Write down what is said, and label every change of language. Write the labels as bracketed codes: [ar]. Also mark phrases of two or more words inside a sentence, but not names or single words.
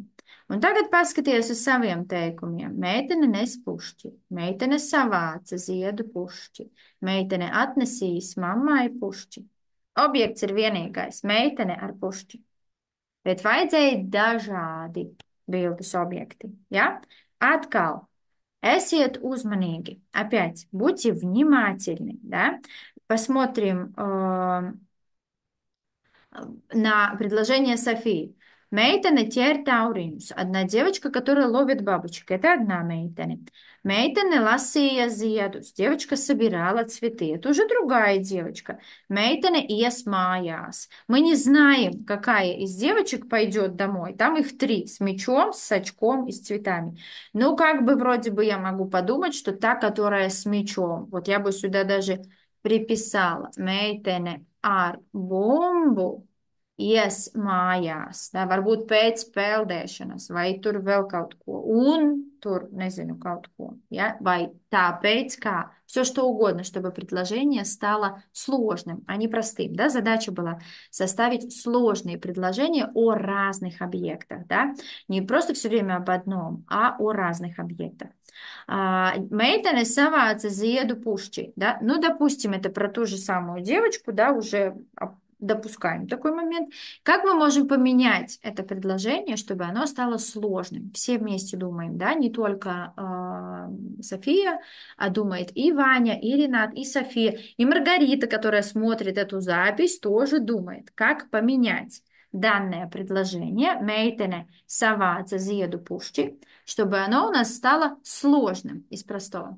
[lv] Un tagad paskaties uz saviem teikumiem. Meitene nes pušķi, meitene savāca ziedu pušķi, meitene atnesīs mammai pušķi. Objekts ir vienīgais - meitene ar pušķi. Bet vajadzēja dažādi bildes objekti. Ja? Atkal, esiet uzmanīgi. [ru] Опять, будьте внимательны. Да? Посмотрим на предложение Софии. [lv] Meitene ķer tauriņus. [ru] Одна девочка, которая ловит бабочек. Это одна [lv] meitene. Meitene lasīja ziedus. [ru] Девочка собирала цветы. Это уже другая девочка. [lv] Meitene ies mājās. [ru] Мы не знаем, какая из девочек пойдет домой. Там их три. С мечом, с очком и с цветами. Ну, как бы вроде бы я могу подумать, что та, которая с мечом. Вот я бы сюда даже pripисала [lv] meitene ar bumbu ies mājās. Tā varbūt pēc peldēšanas, vai tur vēl kaut ko. Un tur, nezinu, kaut ko. Ja? Vai tāpēc kā. [ru] Все что угодно, чтобы предложение стало сложным, а не простым. Да? Задача была составить сложные предложения о разных объектах. Да? Не просто все время об одном, а о разных объектах. [lv] Meitene savāca ziedu pušķi, [ru] да? Ну, допустим, это про ту же самую девочку, да, уже допускаем такой момент. Как мы можем поменять это предложение, чтобы оно стало сложным? Все вместе думаем, да, не только София, а думает и Ваня, и Ренат, и София, и Маргарита, которая смотрит эту запись, тоже думает, как поменять данное предложение [lv] meitene savāca ziedu pušķi, [ru] чтобы оно у нас стало сложным из простого.